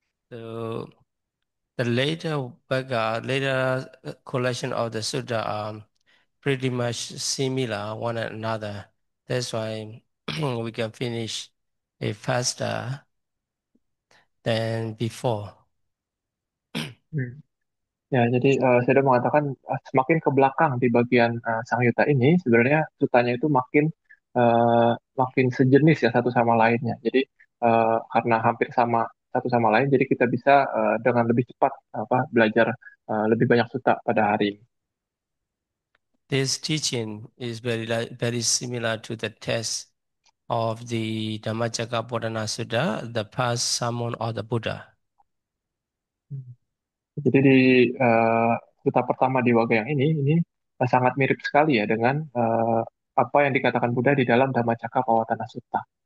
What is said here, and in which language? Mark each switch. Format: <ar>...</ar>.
<en>So the later later collection of the sutta are pretty much similar one another. That's why we can finish it faster than before. Hmm.</en> <id>Ya, jadi saya sudah mengatakan semakin ke belakang di bagian Sangyutta ini, sebenarnya sutanya itu eh, makin sejenis ya satu sama lainnya. Jadi karena hampir sama satu sama lain, jadi kita bisa dengan lebih cepat belajar lebih banyak suta pada hari ini.</id> <en>This teaching is very similar to the text of the Dhammacakkappavattana Sutta, the past sermon of the Buddha.</en> <id>Hmm. Jadi di eh, suta pertama di Waga yang ini sangat mirip sekali ya dengan apa yang dikatakan Buddha di dalam Dhammacakkappavattana Sutta.</id>